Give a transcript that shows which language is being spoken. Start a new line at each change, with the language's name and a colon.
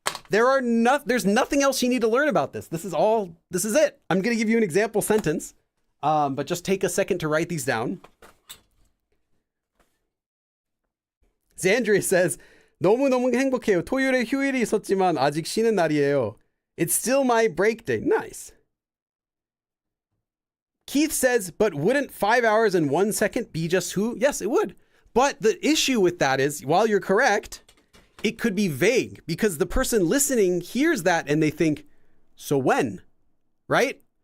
English: There's nothing else you need to learn about this. This is it. I'm going to give you an example sentence, but just take a second to write these down. Zandria says,
Korean: 너무너무 행복해요. 토요일에 휴일이 있었지만 아직 쉬는 날이에요.
English: It's still my break day. Nice. Keith says, but wouldn't 5 hours and 1 second be just who? Yes, it would. But the issue with that is, while you're correct, it could be vague because the person listening hears that and they think, so when? Right?